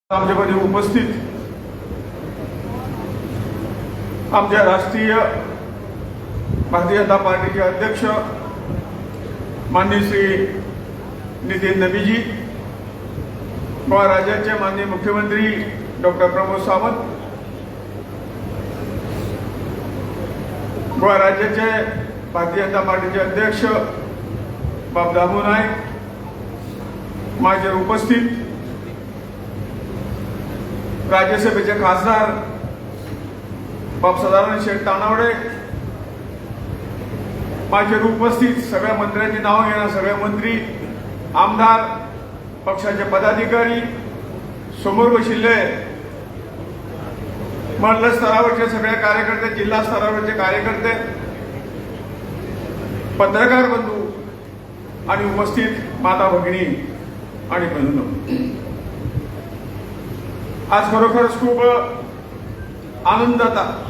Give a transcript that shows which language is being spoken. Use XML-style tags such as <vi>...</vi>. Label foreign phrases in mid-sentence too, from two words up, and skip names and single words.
<mr>आमच्यामध्ये उपस्थित आमच्या राष्ट्रीय भारतीय जनता पार्टीचे अध्यक्ष माननीय श्री नितीन नबीजी, गोवा राज्याचे माननीय मुख्यमंत्री डॉक्टर प्रमोद सावंत, गोवा राज्याचे भारतीय जनता पार्टीचे अध्यक्ष बाबदामू नाईक, माझ्या उपस्थित राज्यसभेचे खासदार बाप सदानंद शेठ तानावडे, माझ्या उपस्थित सगळ्या मंत्र्यांची नावं घेणार सगळे मंत्री, आमदार, पक्षाचे पदाधिकारी, समोर बसलेले मंडल स्तरावरचे सगळे कार्यकर्ते, जिल्हा स्तरावरचे कार्यकर्ते, पत्रकार बंधू आणि उपस्थित माता भगिनी आणि बंधूंनो, आज खरोखरच खूप आनंद होता.</mr>